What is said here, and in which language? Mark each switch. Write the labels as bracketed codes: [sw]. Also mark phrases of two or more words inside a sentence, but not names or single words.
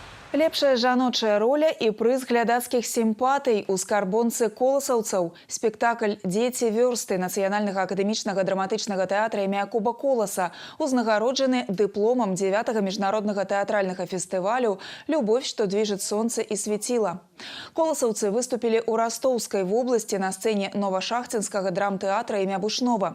[be] Лепшая жаночая роля і прыз глядацкіх сімпатый у скарбонцы коласаўцаў. Спектакль «Дзеці вёрсты» Нацыянальнага акадэмічнага драматычнага тэатра імя Куба Коласа узнагароджаны дыпломам 9-го міжнароднага тэатральнага фестывалю «Любовь, что движет солнце и светило». Коласаўцы выступілі ў Растоўскай вобласці на сцэне Новашахцінскага драмтэатра імя Бушнова.